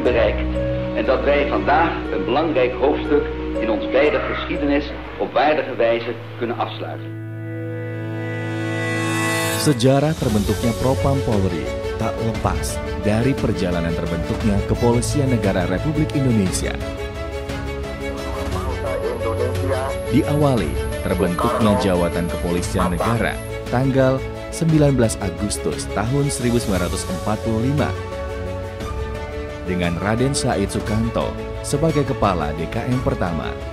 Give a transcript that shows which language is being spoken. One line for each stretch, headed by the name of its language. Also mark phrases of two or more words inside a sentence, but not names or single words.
Dutch: bereikt en dat wij vandaag een belangrijk hoofdstuk in ons beider geschiedenis op waardige wijze kunnen afsluiten.
Indonesian: Sejarah terbentuknya Propam Polri tak lepas dari perjalanan terbentuknya Kepolisian Negara Republik Indonesia. Diawali terbentuknya Jawatan Kepolisian Negara tanggal 19 Agustus tahun 1945 dengan Raden Said Sukanto sebagai Kepala DKM pertama.